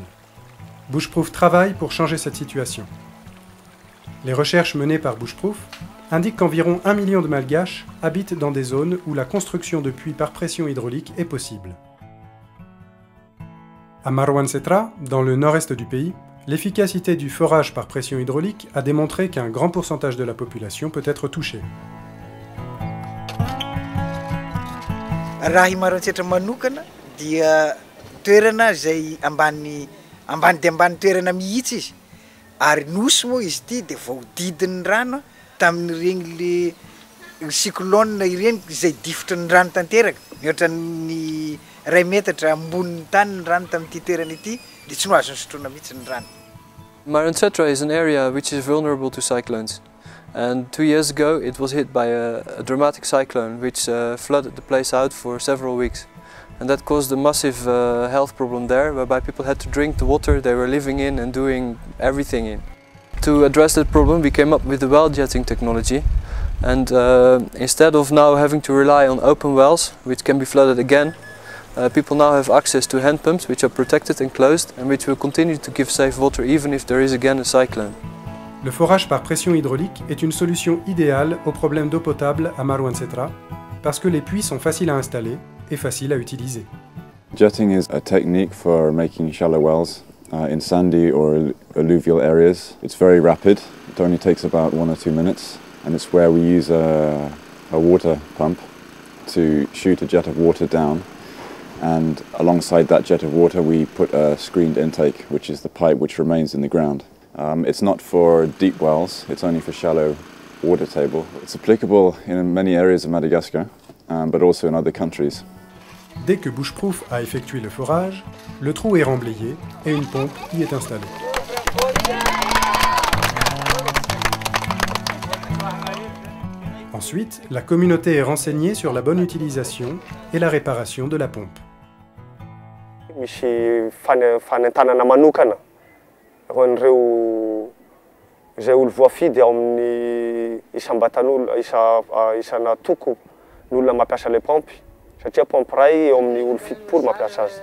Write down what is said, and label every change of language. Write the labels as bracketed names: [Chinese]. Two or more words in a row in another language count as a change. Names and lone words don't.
[French] Bushproof travaille pour changer cette situation. Les recherches menées par Bushproof indiquent qu'environ 1 million de Malgaches habitent dans des zones où la construction de puits par pression hydraulique est possible. À Marwansetra, dans le nord-est du pays, l'efficacité du forage par pression hydraulique a démontré qu'un grand pourcentage de la population peut être touché. [Malagasy] Raha i Marwansetra manokana dia toerana izay ambany dia ambany toerana mihitsy izy. Ary nosy moa izy ity dia voadidin'ny rano tamin'ireny le cyclone ireny izay difotry ny rano tanteraka. Mihoatra ny 2 metatra ambonin'ny tany ny rano tamin'ity toerana ity dia tsy no azony sotroina mihitsy ny rano. [English] Marwansetra is an area which is vulnerable to cyclones, and 2 years ago it was hit by a dramatic cyclone which flooded the place out for several weeks, and that caused a massive health problem there, whereby people had to drink the water they were living in and doing everything in. To address that problem, we came up with the well jetting technology, and instead of now having to rely on open wells which can be flooded again, people now have access to hand pumps which are protected and closed and which will continue to give safe water even if there is again a cyclone. [French] Le forage par pression hydraulique est une solution idéale au problème d'eau potable à Marwansetra parce que les puits sont faciles à installer et faciles à utiliser. [English] Jetting is a technique for making shallow wells in sandy or alluvial areas. It's very rapid. It only takes about 1 or 2 minutes, and it's where we use a water pump to shoot a jet of water down. And alongside that jet of water we put a screened intake, which is the pipe which remains in the ground. It's not for deep wells, it's only for shallow water table. It's applicable in many areas of Madagascar, but also in other countries. [French] Dès que Bushproof a effectué le forage, le trou est remblayé et une pompe y est installée. Ensuite, la communauté est renseignée sur la bonne utilisation et la réparation de la pompe. [Malagasy] Misy fanentanana manokana ho an'ireo izay olo voafidy ao amin'ny isam-batan'olo isana toko ny olona mampiasa le pompy, satria pompy ray eo amin'ny olo 7 mampiasa azy.